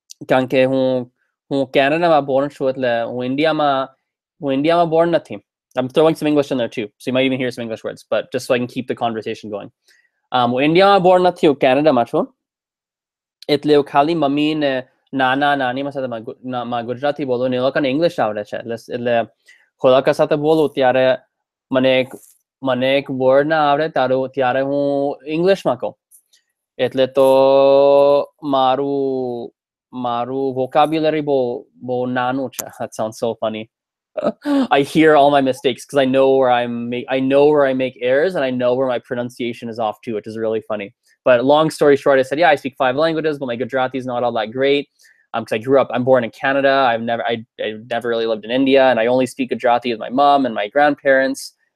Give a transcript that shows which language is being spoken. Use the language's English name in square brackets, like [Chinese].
[Gujarati] કારણ કે હું કેનેડામાં born છું એટલે હું ઇન્ડિયામાં born નથી. [English] I'm throwing some English in there too, so you might even hear some English words, but just so I can keep the conversation going. [Gujarati] હું ઇન્ડિયામાં born નથી, હું કેનેડામાં છું. એટલે હું ખાલી મમ્મી ને નાના નાનીમાં સાથે ગુજરાતી બોલું ને એ લોકોને ઇંગ્લિશ આવડે છે. એટલે હું લોકો સાથે બોલું ત્યારે મને એક વર્ડ ના આવડે ત્યારે હું ઇંગ્લિશમાં કહું. એટલે તો મારું vocabulary બહુ નાનું છે. [English] That sounds so funny. I hear all my mistakes because I know where I make errors and I know where my pronunciation is off too, which is really funny. But long story short, I said, yeah, I speak 5 languages, but my Gujarati is not all that great. Because I'm born in Canada. I never really lived in India, and I only speak Gujarati with my mom and my grandparents.